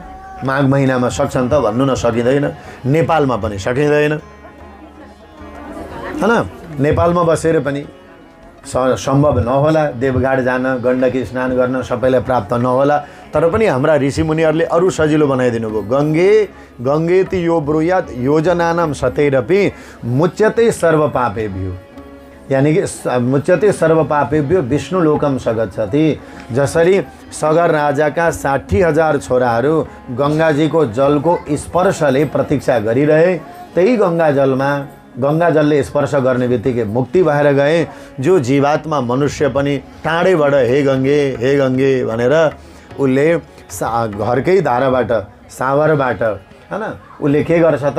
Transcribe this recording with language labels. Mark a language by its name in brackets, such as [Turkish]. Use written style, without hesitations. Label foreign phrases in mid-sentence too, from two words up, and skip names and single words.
[Nepali] माघ महिनामा सक्छन् त? भन्नु न, सकिँदैन। नेपालमा पनि सकिँदैन हैन। नेपालमा बसेर पनि सम्भव नहोला देवघाट जान, गण्डकी स्नान गर्न सबैलाई प्राप्त नहोला। तर पनि हाम्रा ऋषिमुनिहरूले अरू सजिलो बनाइदिनु भयो। [Sanskrit] गङ्गे गङ्गेति यो ब्रूयात् योजनानां सतैरपि मुच्यते सर्वपापेभ्यो। [Hindi] यानी कि [Sanskrit] मुच्यते सर्वपापेभ्यो विष्णुलोकम स गच्छति। [Nepali] जसरी सगर राजाका 60,000 छोराहरू गङ्गाजीको जलको स्पर्शले प्रतीक्षा गरिरहे, त्यही गङ्गा जलले स्पर्श गर्ने बित्तिकै मुक्ति भएर गए। जो जीवात्मा मनुष्य पनि टाढैबाट हे गङ्गे भनेर उसले घरकै धाराबाट, सावरबाट हैन, उसले के गर्छ त?